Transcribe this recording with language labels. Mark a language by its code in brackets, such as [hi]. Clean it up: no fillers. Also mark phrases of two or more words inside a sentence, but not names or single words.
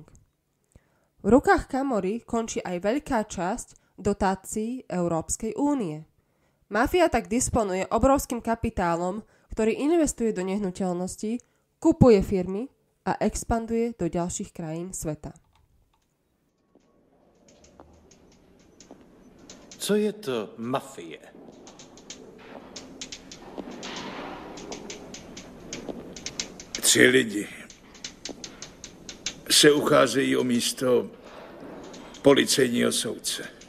[sk] V rukách Camorry končí aj veľká časť dotácií Európskej únie. Mafia tak disponuje obrovským kapitálom, ktorý investuje do nehnuteľností, kupuje firmy a expanduje do ďalších krajín sveta. [cs] Co je to mafie? Tři lidi se ucházejí o místo policejního soudce.